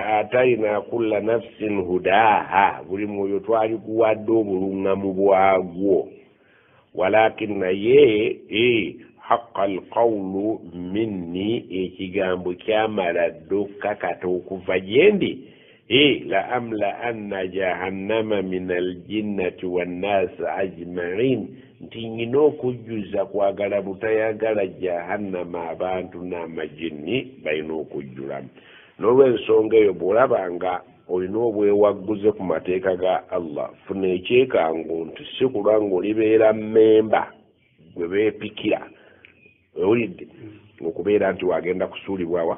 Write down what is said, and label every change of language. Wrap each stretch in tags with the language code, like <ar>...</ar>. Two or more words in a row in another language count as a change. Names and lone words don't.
<ar>لآتينا كل نفس هداها</ar> <lg>buli mwoyo twali kuwadde obulungamu bwagwo</lg> <ar>walakin naye حق القول مني</ar> <lg>ekigambo kyamala ddokakata okuva gyendi</lg> <ar>لأملأن جهنم من الجنة والناس أجمعين</ar> <lg>nti nyina okujjuza kwagala butayagala jahannama abantu n'amajinni balina okujjulamu n'olw'ensonga eyo bw'olabanga olina obwewagguze ku mateeka ga Allah funa ekyekango nti si kulwa ng'olibeera mmemba gwe beepikira owulidde okubeera nti wagenda kusuulibwawa</lg>